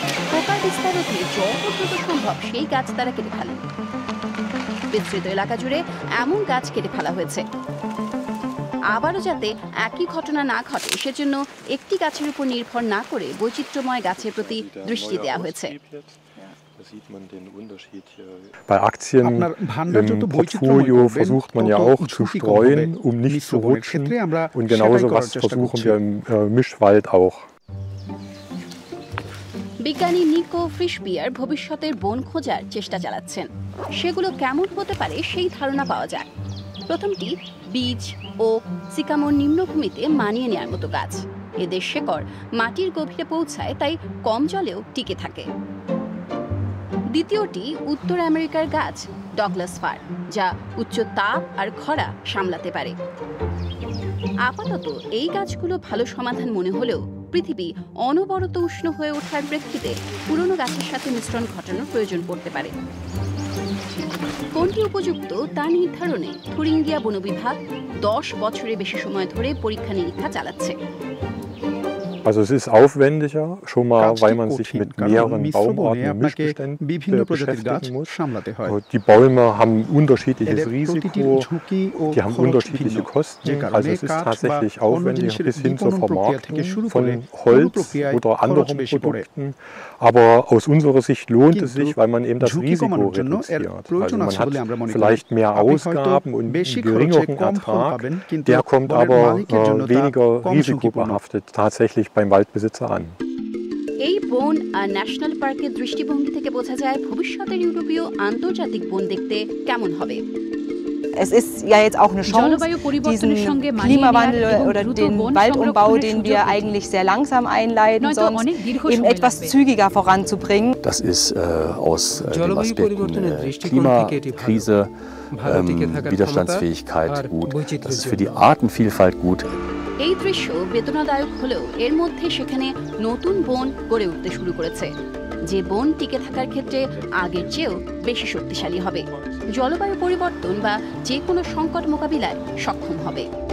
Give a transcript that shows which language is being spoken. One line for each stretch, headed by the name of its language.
Bangla: পোকার বিস্তার রোধে যত দ্রুত সম্ভব সেই গাছ তারা কেটে ফেলেন। বিস্তৃত এলাকা জুড়ে এমন গাছ কেটে ফেলা হয়েছে। আবারও যাতে একই ঘটনা না ঘটে সেজন্য একটি গাছের উপর নির্ভর না করে বৈচিত্র্যময় গাছের প্রতি দৃষ্টি দেওয়া হয়েছে।
German: Bei Aktien im Portfolio versucht man ja auch zu streuen, um nicht zu rutschen. Und genauso was versuchen wir im Mischwald auch.
Bangla: বিজ্ঞানী নিকো ফ্রিশবিয়ার ভবিষ্যতের বন খোঁজার চেষ্টা চালাচ্ছেন। সেগুলো কেমন হতে পারে সেই ধারণা পাওয়া যায়। প্রথমটি বীজ ও সিকামোর নিম্নভূমিতে মানিয়ে নেওয়ার মতো গাছ। এদের শেকড় মাটির গভীরে পৌঁছায়, তাই কম জলেও টিকে থাকে। দ্বিতীয়টি উত্তর আমেরিকার গাছ ডগলাস ফার, যা উচ্চ তাপ আর খরা সামলাতে পারে। আপাতত এই গাছগুলো ভালো সমাধান মনে হলেও পৃথিবী অনবরত উষ্ণ হয়ে ওঠার প্রেক্ষিতে পুরনো গাছের সাথে মিশ্রণ ঘটানোর প্রয়োজন পড়তে পারে। কোনটি উপযুক্ত তা নির্ধারণে থুরিঙ্গিয়া বন বিভাগ 10 বছরের বেশি সময় ধরে পরীক্ষা নিরীক্ষা চালাচ্ছে।
German: Also es ist aufwendiger, schon mal, weil man sich mit mehreren Baumarten und Mischbeständen beschäftigen muss. Die Bäume haben ein unterschiedliches Risiko, die haben unterschiedliche Kosten. Also es ist tatsächlich aufwendiger bis hin zur Vermarktung von Holz oder anderen Produkten. Aber aus unserer Sicht lohnt es sich, weil man eben das Risiko reduziert. Also man hat vielleicht mehr Ausgaben und einen geringeren Ertrag, der kommt aber weniger risikobehaftet tatsächlich beim Waldbesitzer an.
Bangla: এই বন আর national পার্কের দৃষ্টিভঙ্গি থেকে বোঝা যায় ভবিষ্যতের ইউরোপীয় আন্তর্জাতিক বন দেখতে কেমন হবে।
German: es ist ja jetzt auch eine Chance, diesen Klimawandel oder den Waldumbau, den wir eigentlich sehr langsam einleiten, sonst eben etwas zügiger voranzubringen. Das ist aus dem Aspekt Klimakrise, Widerstandsfähigkeit gut. Das ist für die Artenvielfalt gut.
Bangla: এই দৃশ্য বেদনাদায়ক হলেও এর মধ্যে সেখানে নতুন বন গড়ে উঠতে শুরু করেছে, যে বন টিকে থাকার ক্ষেত্রে আগের চেয়েও বেশি শক্তিশালী হবে, জলবায়ু পরিবর্তন বা যে কোনো সংকট মোকাবিলায় সক্ষম হবে।